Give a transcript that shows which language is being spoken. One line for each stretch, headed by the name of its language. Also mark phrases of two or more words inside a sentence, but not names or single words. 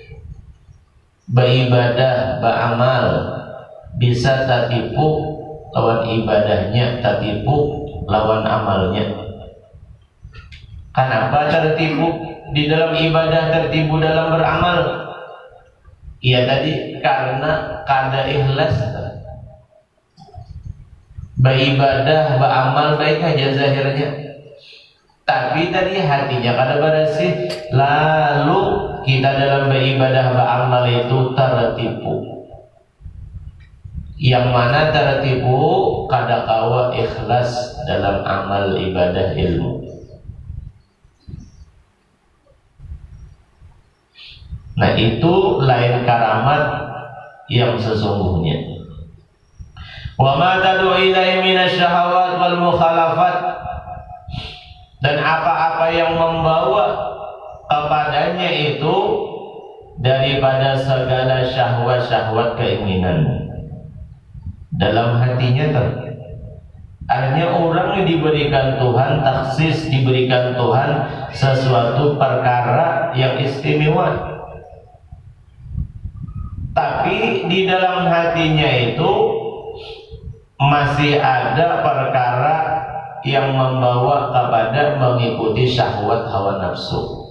Banjar: Beribadah, beramal bisa tertipu lawan ibadahnya, tertipu lawan amalnya.
Indonesian: Kenapa tertipu di dalam ibadah, tertipu dalam beramal?
Banjar: Iya tadi karena kada ikhlas. Beribadah, beramal baik aja zahirnya, tapi tadi hatinya kada bersih.
Indonesian: Lalu kita dalam beribadah, beramal itu tertipu.
Banjar: yang mana tertipu kadakawa ikhlas dalam amal ibadah ilmu. Nah, itu lain karamat yang sesungguhnya.
Arabic: Wa ma tad'u ilaihi minasyahawat wal mukhalafat,
Indonesian: dan apa-apa yang membawa kepadanya itu daripada segala syahwat-syahwat keinginan dalam hatinya. Artinya orang diberikan Tuhan taksis, diberikan Tuhan sesuatu perkara yang istimewa, tapi di dalam hatinya itu masih ada perkara yang membawa kepada mengikuti syahwat hawa nafsu.